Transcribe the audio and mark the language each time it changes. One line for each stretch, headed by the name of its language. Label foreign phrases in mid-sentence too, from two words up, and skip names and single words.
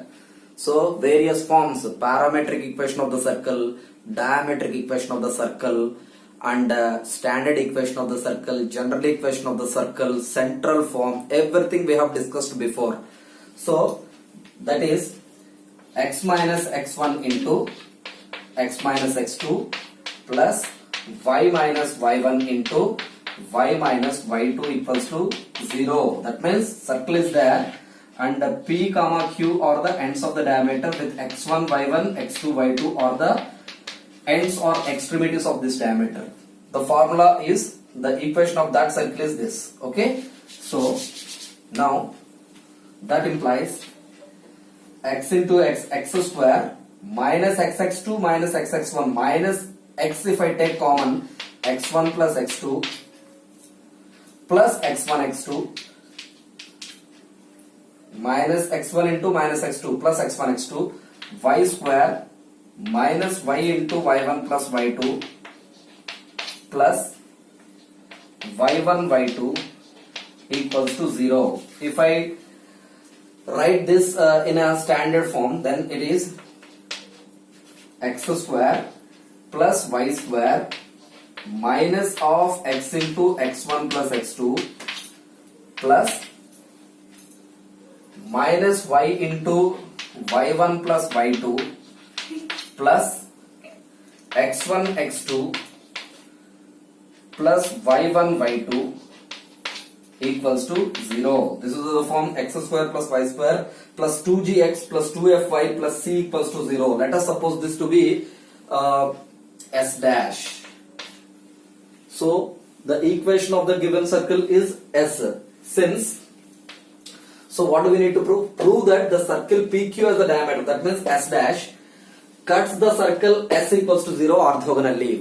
English: So various forms, parametric equation of the circle, diametric equation of the circle, and standard equation of the circle, general equation of the circle, central form, everything we have discussed before. So that is x minus x1 into x minus x2 plus y minus y1 into y minus y2 equals to 0. That means circle is there and P comma Q are the ends of the diameter with x1 y1 x2 y2 are the ends or extremities of this diameter. The formula is, the equation of that circle is this. Okay, so now that implies x into x square minus xx2 minus xx1 minus x, if I take common, x1 plus x2 plus x1 x2 minus x1 into minus x2 plus x1 x2 y square minus y into y1 plus y2 plus y1 y2 equals to 0. If I write this in a standard form, then it is x square plus y square minus of x into x1 plus x2 plus minus y into y1 plus y2 plus x1 x2 plus y1 y2 equals to 0. This is the form x square plus y square plus 2gx plus 2fy plus c equals to 0. Let us suppose this to be s dash. So the equation of the given circle is s. So what do we need to prove? Prove that the circle PQ has a diameter, that means s dash, cuts the circle s equals to 0 orthogonally.